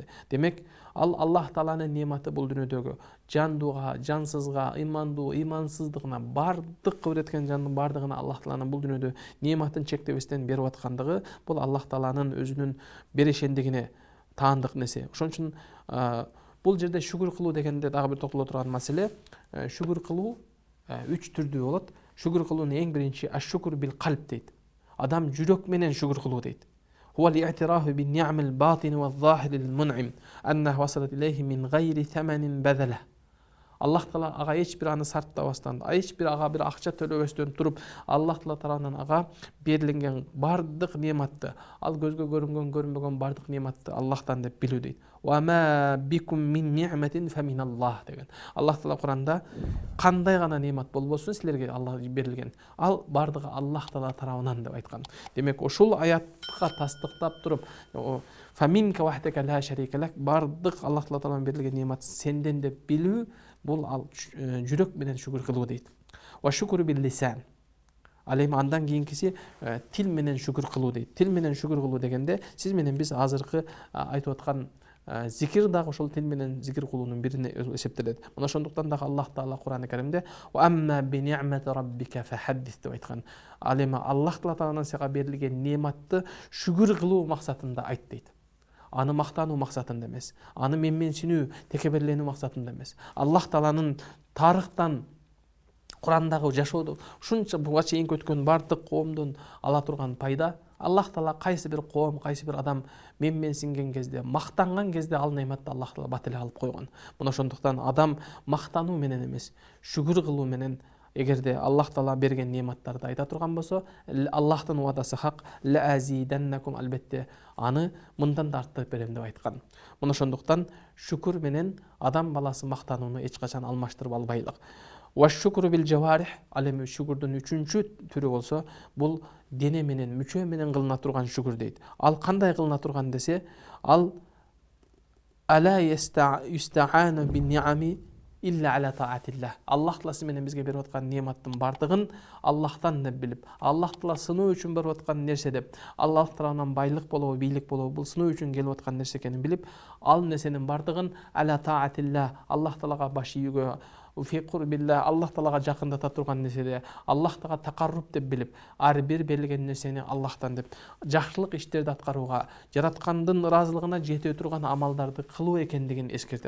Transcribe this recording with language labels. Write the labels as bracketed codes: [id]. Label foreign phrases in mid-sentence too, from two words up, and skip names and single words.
[ky] Демек, ал Аллах Тааланын нематы бул дүйнөдөгү жандууга, жансызга, ыймандуу, ыймансыздыгына, баардык кыбыр эткен жандын баардыгына Аллах Тааланын бул дүйнөдө нематын чектебестен берип аткандыгы бул Аллах Тааланын өзүнүн берешендигине таандык нерсе. Ошон үчүн бул жерде шүкүр кылуу дегенде дагы бир токтоло турган маселе, шүкүр кылуу 3 түрдүү болот. Шүкүр кылуунун эң биринчи [ar] الشكر بالقلب [ky] дейт. Адам жүрөк менен шүкүр кылуу дейт. [ar] هو للاعتراف بالنعم الباطنة والظاهرة المنعم أنه وصلت إليه من غير ثمن بدلا. [ky] Аллах Таала ага эч бир аны сарптабастан, эч бир ага бир акча төлөбөстөн туруп, Аллах Таала тарабынан ага берилген бардык нематты, ал көзгө көрүнгөн, көрүнбөгөн бардык нематты Аллахтан деп билүү дейт. [ar] وما بكم من نعمة فمن الله деген. [ky] Аллах Таала Куранда кандай гана немат болбосун силерге Аллах берилген, ал бардыгы Аллах Таала тарабынан деп айткан. Демек, ошол аятка тастыктап туруп, [ar] فمنك وحدك لا شريك لك, [ky] бардык Аллах Таала тарабынан берилген немат сенден деп билүү, бул ал жүрөк менен шүкүр кылуу дейт. [ar] والشكر باللسان. [ky] Ал эми андан кийинкиси тил менен шүкүр кылуу дейт. Тил менен шүкүр кылуу дегенде сиз менен биз азыркы айтып аткан зикир дагы ошол тил менен зикир кылуунун бирине эсептелет. Мына ошондуктан дагы Аллах Таала Кур'ан-ы Каримде [ar] «وأما بنعمة ربك فحدث» [ky] деп айткан. Ал эми Аллах Таала тарабынан сага берилген нематты шүкүр кылуу максатында айт дейт. Аны мактануу максатында эмес, аны менменсинүү, текеберленүү максатында эмес. Аллах Тааланын тарыхтан, Кур'андагы жашоодо ушунча буга чейин өткөн бардык коомдон ала турган пайда Аллах Таала кайсы бир коом, кайсы бир адам менсинген кезде, мактанган кезде ал нематты Аллах Таала батыл алып койгон. Мына ошондуктан адам мактануу менен эмес, шүгүр кылуу менен эгерде Аллах Таала берген нематтарды айта турган болсо, Аллахтын уадасы хак, [ar] لأزيدنكم, [ky] албетте аны мындан да арттырып берем деп айткан. Мына ошондуктан шүкүр менен адам баласы мактанууну эч качан алмаштырып албайлык. [ar] والشكر بالجوارح, [ky] ал эми шүкүрдүн үчүнчү түрү болсо, бул дене менен, мүчө менен кылына турган шүкүр дейт. Ал кандай кылына турган десе, ал [ar] ألا يستعان بنعمه إلا على طاعة الله. [ky] Аллах Тааласы менен бизге берип аткан нематтын бардыгын Аллахтан деп билип, Аллах Таала сыноо үчүн берип аткан нерсе деп, Аллах Тааланан байлык болобу, бийлик болобу, бул сыноо үчүн келип аткан нерсе экенин билип, ал нерсенин бардыгын [ar] على طاعة الله, [ky] Аллах Таалага баш ийүүгө, [ar] في قرب الله, [ky] Аллах Таалага жакындата турган нерседе, Аллах Таалага такарруб деп билип, ар бир берилген нерсени Аллахтан деп жакшылык иштерди аткарууга, жараткандын ыраазылыгына жете турган амалдарды кылуу экендигин эскертет.